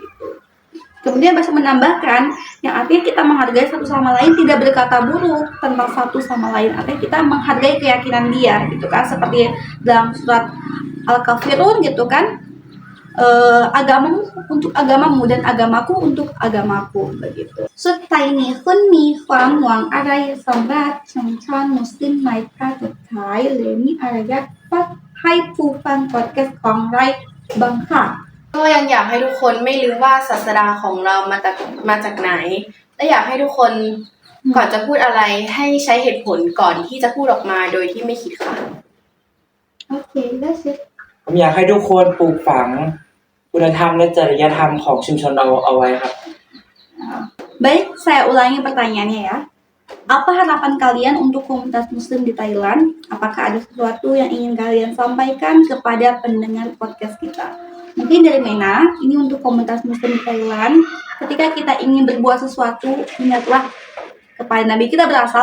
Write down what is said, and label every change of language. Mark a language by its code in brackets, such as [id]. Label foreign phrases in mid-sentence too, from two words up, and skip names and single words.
[id] Kemudian Basir menambahkan yang artinya kita menghargai satu sama lain, tidak berkata buruk tentang satu sama lain, artinya kita menghargai keyakinan dia gitu kan, seperti dalam surat Al-Kafirun gitu kan, agamamu untuk agamamu dan agamaku untuk agamaku begitu. [th] สุดท้ายนี้คุณมีความหวังอะไรสำหรับชนชาติมุสลิมในประเทศไทยหรือมีอะไรอยากฝากให้ผู้ฟังพอดแคสต์ของเราบ้างค่ะ ก็ยังอยากให้ทุกคนไม่ลืมว่าศาสดาของเรามาจากไหนและอยากให้ทุกคนก่อนจะพูดอะไรให้ใช้เหตุผลก่อนที่จะพูดออกมาโดยที่ไม่คิดค่ะ [en] Oke, that's it. [th] ผมอยากให้ทุกคนปลูกฝังคุณธรรมและจริยธรรมของชุมชนเราเอาไว้ครับ [id] Baik, saya ulangi pertanyaannya ya. Apa harapan kalian untuk komunitas muslim di Thailand? Apakah ada sesuatu yang ingin kalian sampaikan kepada pendengar podcast kita? Mungkin dari Mena, ini untuk komunitas muslim di Thailand. Ketika kita ingin berbuat sesuatu, ingatlah kepada Nabi kita berasal.